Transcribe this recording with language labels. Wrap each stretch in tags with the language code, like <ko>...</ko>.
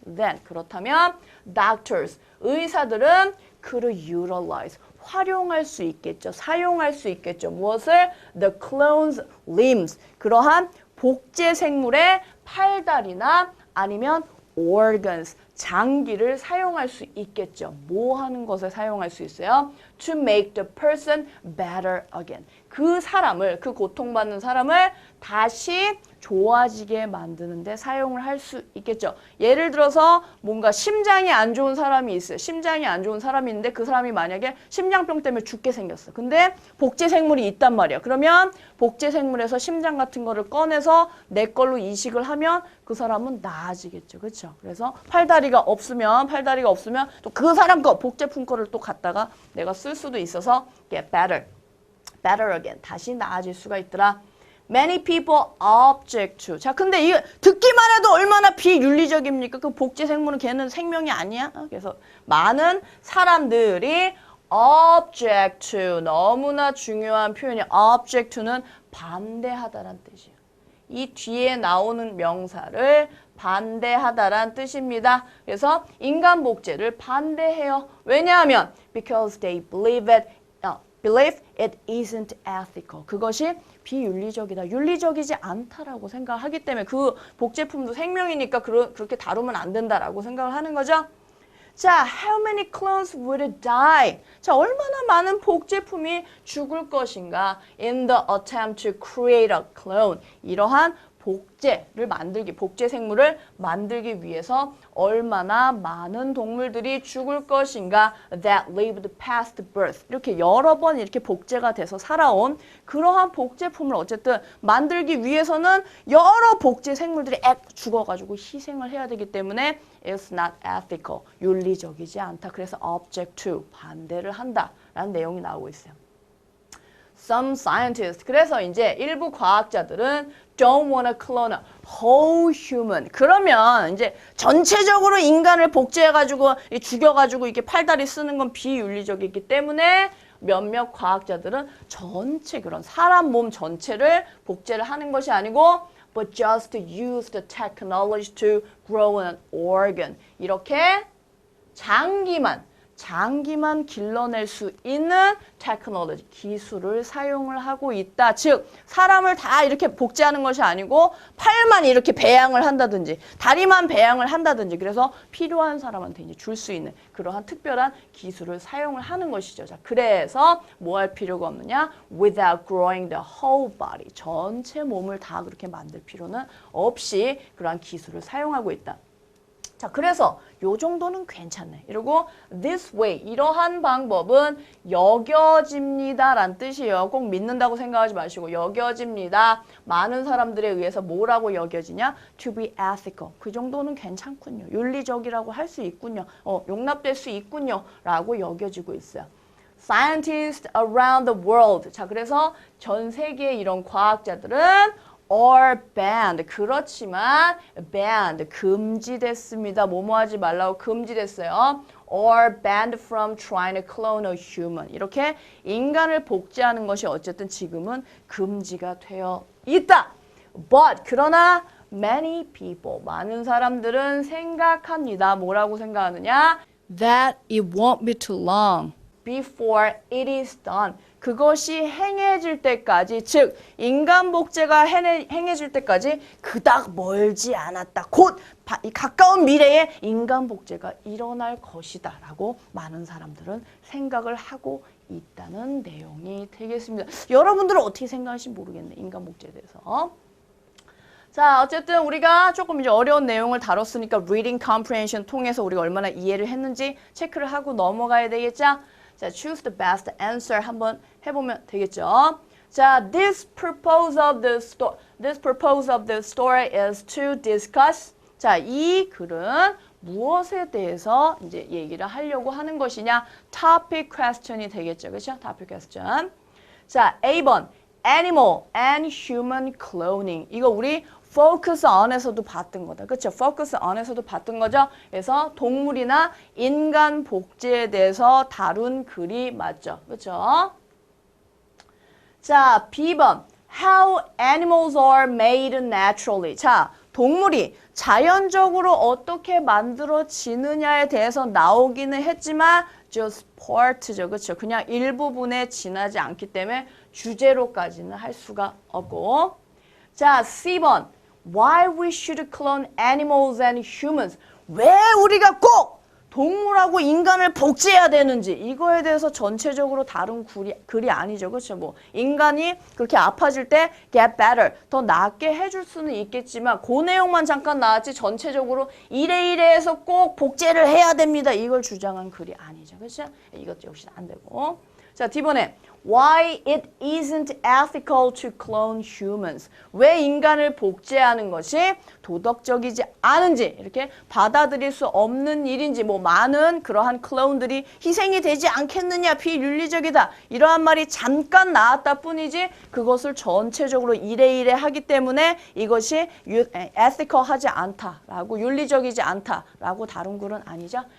<en>Then</en> <ko>그렇다면</ko> <en>doctors</en> <ko>의사들은</ko> <en>could utilize</en> <ko>활용할 수 있겠죠. 사용할 수 있겠죠. 무엇을?</ko> <en>The clone's limbs</en> <ko>그러한 복제 생물의 팔다리나 아니면</ko> <en>organs</en> <ko>장기를 사용할 수 있겠죠. 뭐 하는 것에 사용할 수 있어요?</ko> <en>To make the person better again.</en> <ko>그 사람을, 그 고통받는 사람을 다시 좋아지게 만드는데 사용을 할 수 있겠죠. 예를 들어서 뭔가 심장이 안 좋은 사람이 있어요. 심장이 안 좋은 사람이 있는데 그 사람이 만약에 심장병 때문에 죽게 생겼어. 근데 복제 생물이 있단 말이야. 그러면 복제 생물에서 심장 같은 거를 꺼내서 내 걸로 이식을 하면 그 사람은 나아지겠죠. 그렇죠? 그래서 팔다리가 없으면 또 그 사람 거 복제품 거를 또 갖다가 내가 쓸 수도 있어서</ko> <en>get better again.</en> <ko>다시 나아질 수가 있더라.</ko> <en>Many people object to.</en> <ko>자, 근데 이거 듣기만 해도 얼마나 비윤리적입니까? 그 복제 생물은 걔는 생명이 아니야? 그래서 많은 사람들이</ko> <en>object to.</en> <ko>너무나 중요한 표현이 object to는 반대하다란 뜻이에요. 이 뒤에 나오는 명사를 반대하다란 뜻입니다. 그래서 인간 복제를 반대해요. 왜냐하면</ko> <en>because they believe it isn't ethical.</en> <ko>그것이 비윤리적이다. 윤리적이지 않다라고 생각하기 때문에 그 복제품도 생명이니까 그렇게 다루면 안 된다라고 생각을 하는 거죠. 자,</ko> <en>how many clones would die?</en> <ko>자, 얼마나 많은 복제품이 죽을 것인가?</ko> <en>In the attempt to create a clone.</en> <ko>이러한 복제 생물을 만들기 위해서 얼마나 많은 동물들이 죽을 것인가</ko> <en>that lived past birth</en> <ko>이렇게 여러 번 이렇게 복제가 돼서 살아온 그러한 복제품을 어쨌든 만들기 위해서는 여러 복제 생물들이 죽어가지고 희생을 해야 되기 때문에</ko> <en>it's not ethical</en> <ko>윤리적이지 않다. 그래서 object to 반대를 한다라는 내용이 나오고 있어요.</ko> <en>Some scientists.</en> <ko>그래서 이제 일부 과학자들은</ko> <en>don't wanna clone a whole human.</en> <ko>그러면 이제 전체적으로 인간을 복제해가지고 죽여가지고 이렇게 팔다리 쓰는 건 비윤리적이기 때문에 몇몇 과학자들은 전체 그런 사람 몸 전체를 복제를 하는 것이 아니고</ko> <en>but just to use the technology to grow an organ.</en> <ko>이렇게 장기만 길러낼 수 있는 테크놀로지, 기술을 사용을 하고 있다. 즉, 사람을 다 이렇게 복제하는 것이 아니고 팔만 이렇게 배양을 한다든지 다리만 배양을 한다든지 그래서 필요한 사람한테 이제 줄 수 있는 그러한 특별한 기술을 사용을 하는 것이죠. 자, 그래서 뭐 할 필요가 없느냐?</ko> <en>Without growing the whole body.</en> <ko>전체 몸을 다 그렇게 만들 필요는 없이 그러한 기술을 사용하고 있다. 자, 그래서 요 정도는 괜찮네. 이러고</ko> <en>this way,</en> <ko>이러한 방법은 여겨집니다 라는 뜻이에요. 꼭 믿는다고 생각하지 마시고 여겨집니다. 많은 사람들에 의해서 뭐라고 여겨지냐?</ko> <en>To be ethical.</en> <ko>그 정도는 괜찮군요. 윤리적이라고 할 수 있군요. 용납될 수 있군요. 라고 여겨지고 있어요.</ko> <en>Scientists around the world.</en> <ko>자, 그래서 전 세계의 이런 과학자들은 or banned. 그렇지만 banned. 금지됐습니다. 뭐뭐 하지 말라고 금지됐어요.</ko> <en>or banned from trying to clone a human.</en> <ko>이렇게 인간을 복제하는 것이 어쨌든 지금은 금지가 되어 있다.</ko> <en>But</en> <ko>그러나</ko> <en>many people,</en> <ko>많은 사람들은 생각합니다. 뭐라고 생각하느냐?</ko> <en>That it won't be too long before it is done.</en> <ko>그것이 행해질 때까지, 즉 인간 복제가 행해질 때까지 그닥 멀지 않았다. 곧 이 가까운 미래에 인간 복제가 일어날 것이다 라고 많은 사람들은 생각을 하고 있다는 내용이 되겠습니다. 여러분들은 어떻게 생각하실지 모르겠네. 인간 복제에 대해서. 자, 어쨌든 우리가 조금 이제 어려운 내용을 다뤘으니까 reading comprehension 통해서 우리가 얼마나 이해를 했는지 체크를 하고 넘어가야 되겠죠? 자,</ko> <en>choose the best answer</en> <ko>한번 해보면 되겠죠? 자,</ko> <en>this purpose of the story is to discuss.</en> <ko>자, 이 글은 무엇에 대해서 이제 얘기를 하려고 하는 것이냐? topic question이 되겠죠. 그렇죠?</ko> <en>topic question.</en> <ko>자, A번</ko> <en>animal and human cloning.</en> <ko>이거 우리 focus on에서도 봤던 거다. 그렇죠? focus on에서도 봤던 거죠. 그래서 동물이나 인간 복제에 대해서 다룬 글이 맞죠. 그렇죠? 자, B번</ko> <en>how animals are made naturally.</en> <ko>자, 동물이 자연적으로 어떻게 만들어지느냐에 대해서 나오기는 했지만 just part죠. 그렇죠? 그냥 일부분에 지나지 않기 때문에 주제로까지는 할 수가 없고. 자, C번</ko> <en>why we should clone animals and humans.</en> <ko>왜 우리가 꼭 동물하고 인간을 복제해야 되는지 이거에 대해서 전체적으로 다룬 글이 아니죠. 그렇죠? 뭐 인간이 그렇게 아파질 때</ko> <en>get better,</en> <ko>더 낫게 해줄 수는 있겠지만 그 내용만 잠깐 나왔지 전체적으로 이래 해서 꼭 복제를 해야 됩니다. 이걸 주장한 글이 아니죠. 그렇죠? 이것도 역시 안 되고. 자, D번에</ko> <en>why it isn't ethical to clone humans.</en> <ko>왜 인간을 복제하는 것이 도덕적이지 않은지, 이렇게 받아들일 수 없는 일인지, 뭐 많은 그러한 클론들이 희생이 되지 않겠느냐, 비윤리적이다. 이러한 말이 잠깐 나왔다 뿐이지 그것을 전체적으로 이래 하기 때문에 이것이 ethical하지 않다라고, 윤리적이지 않다라고 다룬 글은 아니죠.</ko>